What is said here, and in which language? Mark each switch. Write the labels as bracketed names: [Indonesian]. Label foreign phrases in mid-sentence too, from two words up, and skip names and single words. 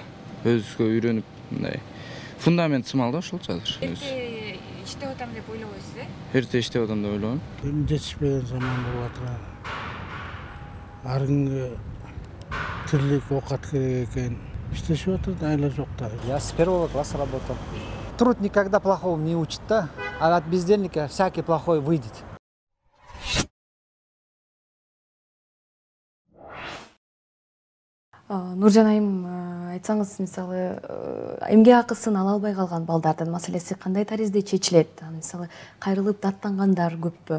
[Kyrgyz] Өзүбүзгө үйрөнүп мындай фундамент сымал да ошолчу азыр. Эрте иштеп атам деп ойлобойсуз, Эрте иштеп атам деп ойлойм. Жетишпеген заман болуп атат. Ар күнгө тирлик оокат керек экен. Иштешип атат, айла жок да. [Russian] Я с первого класса работал. Труд никогда плохого не учит, да? А от бездельника всякий плохой выйдет. [Kyrgyz] Нуржан айым, айтсаңыз, мисалы, эмгек акысын ала албай калган балдардын маселеси кандай таризде чечилет? Мисалы, кайрылып даттангандар көппү?